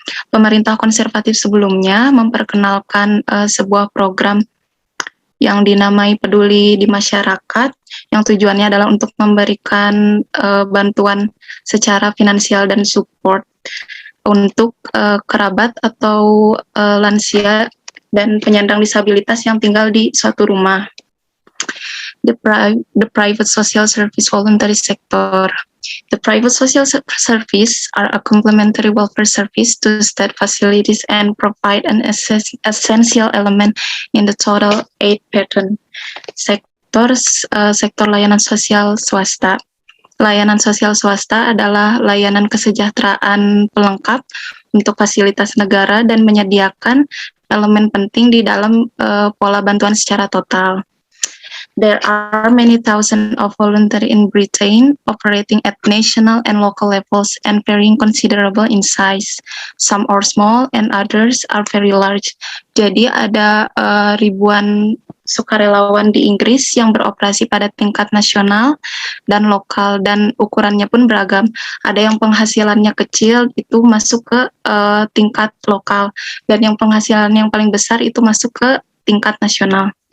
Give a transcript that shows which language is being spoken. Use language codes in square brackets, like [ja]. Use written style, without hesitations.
[id] Pemerintah konservatif sebelumnya memperkenalkan sebuah program yang dinamai Peduli di Masyarakat, yang tujuannya adalah untuk memberikan bantuan secara finansial dan support untuk kerabat atau lansia dan penyandang disabilitas yang tinggal di suatu rumah. [en] The private social service voluntary sector. The private social service are a complementary welfare service to state facilities and provide an essential element in the total aid pattern. [id] Sektor layanan sosial swasta. Layanan sosial swasta adalah layanan kesejahteraan pelengkap untuk fasilitas negara dan menyediakan elemen penting di dalam pola bantuan secara total. [en] There are many thousands of volunteers in Britain operating at national and local levels and varying considerable in size. Some are small and others are very large. [id] Jadi ada ribuan sukarelawan di Inggris yang beroperasi pada tingkat nasional dan lokal, dan ukurannya pun beragam. Ada yang penghasilannya kecil itu masuk ke tingkat lokal, dan yang penghasilan yang paling besar itu masuk ke tingkat nasional.